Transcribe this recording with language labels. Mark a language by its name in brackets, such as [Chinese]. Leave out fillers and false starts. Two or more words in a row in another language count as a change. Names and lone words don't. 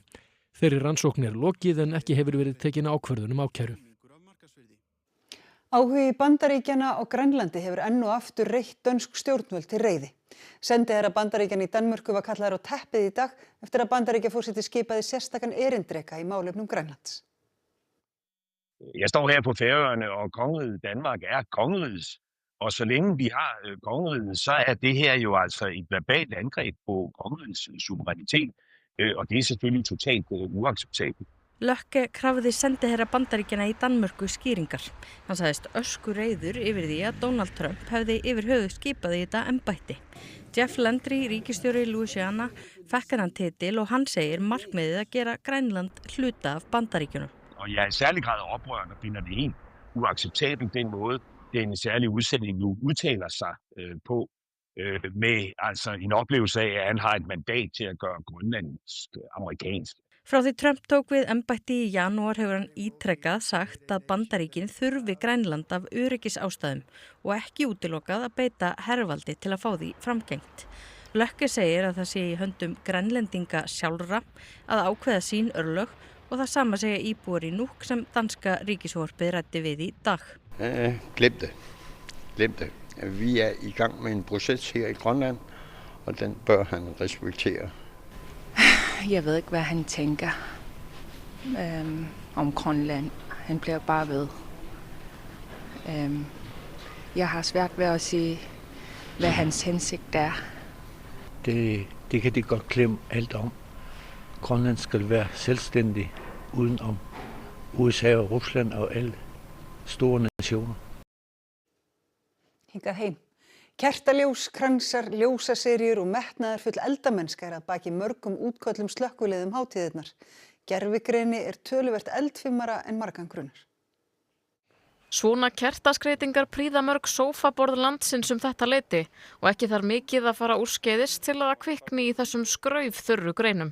[Icelandic] Þeirri rannsókn er lokið en ekki hefur verið tekin ákvörðun ákæru. Áhugi Bandaríkjanna á Grænlandi hefur enn og aftur reitt dönsk stjórnvöld til reiði. Sendiherra Bandaríkjanna í Danmörku var kallaður á teppið í dag eftir að Bandaríkjaforseti skipaði sérstakan erindreka í málefnum Grænlands. [Danish] Jeg står her på Færøerne, og kongeriget Danmark er kongerigets. Og så længe vi har kongeriget, så er det her jo altså et verbalt angreb på kongerigets suverænitet. Og det er selvfølgelig totalt uacceptabelt. [Icelandic] Lökke krafði sendiherra Bandaríkjanna í Danmörku skýringar. Hann sagðist öskureiður yfir því að Donald Trump hefði yfir höfuð skipað í þetta embætti. Jeff Landry, ríkisstjóri Louisiana, fekk hann titil og hann segir markmiðið að gera Grænland hluta af Bandaríkjunum. [Danish] Og jeg er i særlig grad oprørende og finder det helt uacceptabelt den måde, den særlige udsending nu udtaler sig på, med altså en oplevelse af, at han har et mandat til at gøre grønlandsk amerikansk. [Icelandic] Frá því Trump tók við embætti í janúar hefur hann ítrekkað sagt að Bandaríkin þurfi Grænland af öryggisástæðum og ekki útilokað að beita hervaldi til að fá því framgengt. Lökke segir að það sé í höndum grænlendinga sjálfra að ákveða sín örlög og það sama segja íbúar í Nuuk sem danska ríkisvarpið ræddi við í dag. [Danish] Glem det. Vi er i gang med en proces her i Grønland, og den bør han respektere. Jeg ved ikke, hvad han tænker om Grønland. Han bliver bare ved. Jeg har svært ved at sige, hvad hans hensigt er. Det kan de godt glemme alt om. Grønland skal være selvstændig uden om USA og Rusland og alle store nationer. [Icelandic] Hingað heim. Kertaljós, kransar, ljósaseríur og metnaðarfull eldamennska er að baki mörgum útköllum slökkviliðum hátíðirnar. Gervigreini er töluvert eldfimmara en margan grunar. Svona kertaskreytingar prýða mörg sófaborð landsins þetta leyti og ekki þarf mikið að fara úrskeiðis til að kvikni í þessum skraufþurru greinum.